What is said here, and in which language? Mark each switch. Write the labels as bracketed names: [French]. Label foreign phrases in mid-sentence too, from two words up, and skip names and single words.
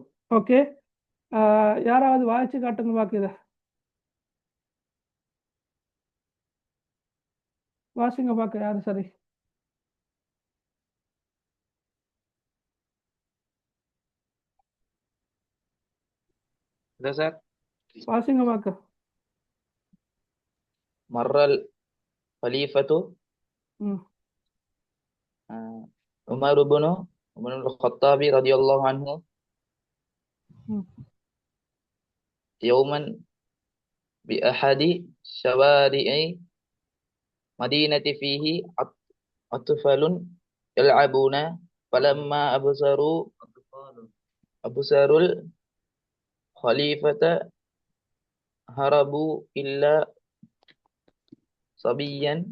[Tamil] ஓகே, யாராவது வாய்ச்சி காட்டுங்க பாக்குத, வாசிங்க பார்க்க யாரு. சரி, சார் வாசிங்க பார்க்க. [Arabic] மர்ரல் خليفة عمر بن الخطاب رضي الله عنه يوما بأحد شوارع مدينة فيه أطفال يلعبون فلما أبصروا الخليفة هربوا إلا صبيا